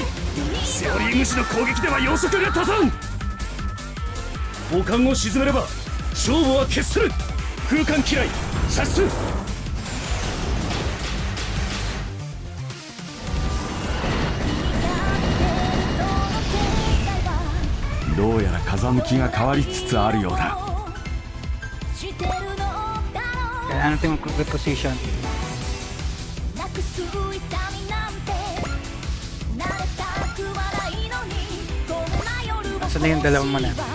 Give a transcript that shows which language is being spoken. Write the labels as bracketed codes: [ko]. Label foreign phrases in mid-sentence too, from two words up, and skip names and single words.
[ja] セオリー虫の攻撃では予測が立たん砲艦を沈めれば勝負は決する空間嫌い射出どうやら風向きが変わりつつあるようだ [tl] Kailangan natin mag-reposition. Saan na yung dalawang mana?